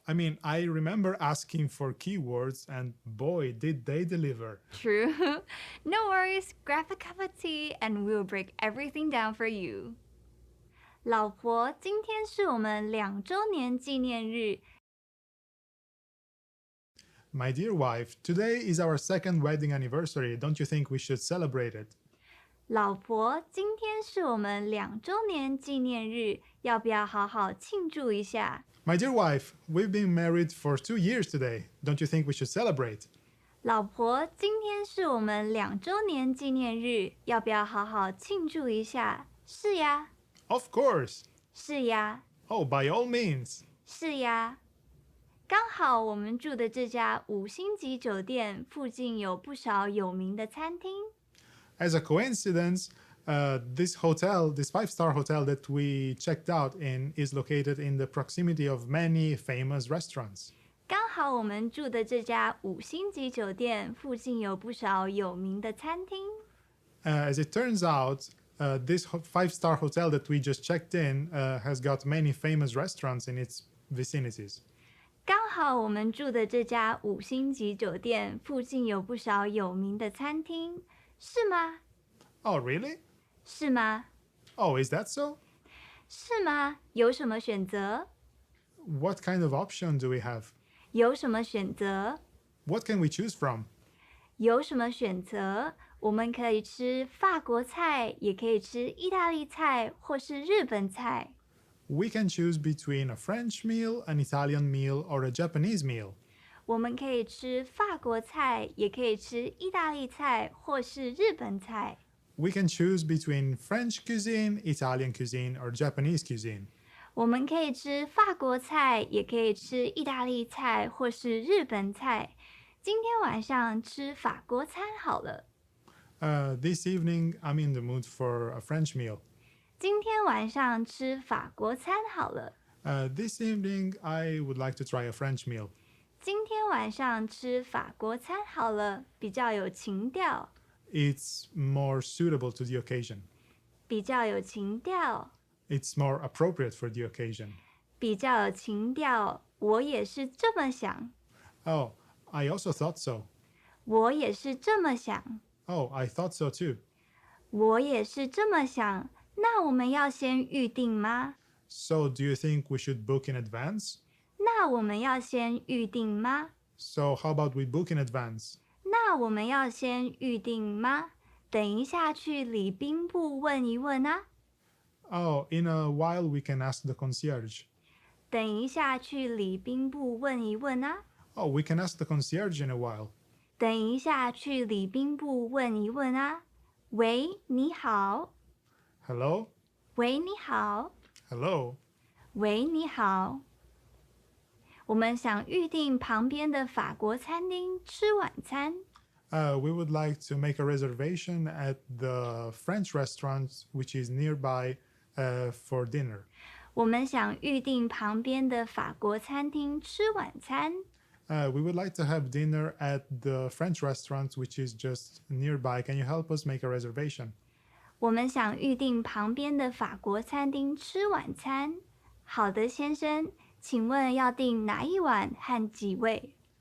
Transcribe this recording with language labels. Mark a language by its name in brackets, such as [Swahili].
[English] I mean, I remember asking for keywords, and boy, did they deliver. True. No worries, grab a cup of tea and we'll break everything down for you. [Chinese] 老婆，今天是我们2周年纪念日。 [English] My dear wife, today is our second wedding anniversary. Don't you think we should celebrate it? [Chinese] 老婆，今天是我们2周年纪念日，要不要好好庆祝一下？ [English] My dear wife, we've been married for 2 years today. Don't you think we should celebrate? [Chinese] 老婆，今天是我们2周年纪念日，要不要好好庆祝一下？是呀， [English] Of course. [Chinese] 是呀， [English] Oh, by all means. [Chinese] 是呀。刚好我们住的这家5星级酒店附近有不少有名的餐厅。 [English] As a coincidence, this hotel, this 5-star hotel that we checked out in, is located in the proximity of many famous restaurants. [Chinese] 刚好我们住的这家5星级酒店附近有不少有名的餐厅。 [English] As it turns out, this 5-star hotel that we just checked in has got many famous restaurants in its vicinities. [Chinese] 刚好我们住的这家5星级酒店附近有不少有名的餐厅，是吗？ [English] Oh, really? [Chinese] 是吗？ [English] Oh, is that so? [Chinese] 是吗？有什么选择？ [English] What kind of option do we have? [Chinese] 有什么选择？ [English] What can we choose from? [Chinese] 有什么选择？我们可以吃法国菜，也可以吃意大利菜，或是日本菜。 [English] We can choose between a French meal, an Italian meal, or a Japanese meal. [Chinese] 我们可以吃法国菜，也可以吃意大利菜，或是日本菜。 [English] We can choose between French cuisine, Italian cuisine, or Japanese cuisine. [Chinese] 我们可以吃法国菜，也可以吃意大利菜，或是日本菜。今天晚上吃法国餐好了。 [English] This evening, I'm in the mood for a French meal. [Chinese] 今天晚上吃法国餐好了。 [English] This evening, I would like to try a French meal. [Chinese] 今天晚上吃法国餐好了，比较有情调。 [English] It's more suitable to the occasion. [Chinese] 比较有情调。 [English] It's more appropriate for the occasion. [Chinese] 比较有情调。我也是这么想。 [English] Oh, I also thought so. [Chinese] 我也是这么想。 [English] Oh, I thought so too. [Chinese] 我也是这么想。那我们要先预定吗？ [English] So, do you think we should book in advance? [Chinese] 那我们要先预定吗？ [English] So, how about we book in advance? [Chinese] 那我们要先预定吗？等一下去礼宾部问一问啊。 [English] Oh, in a while we can ask the concierge. [Chinese] 等一下去礼宾部问一问啊。 [English] Oh, we can ask the concierge in a while. [Chinese] 等一下去礼宾部问一问啊。喂，你好。 [English] Hello? [Chinese] 喂，你好。 [English] Hello? [Chinese] 喂，你好。我们想预定旁边的法国餐厅吃晚餐。 [English] We would like to make a reservation at the French restaurant which is nearby for dinner. [Chinese] 我们想预定旁边的法国餐厅吃晚餐。 [English] We would like to have dinner at the French restaurant which is just nearby. Can you help us make a reservation? [Chinese] 我们想预定旁边的法国餐厅吃晚餐。好的，先生，请问要订哪一碗和几位？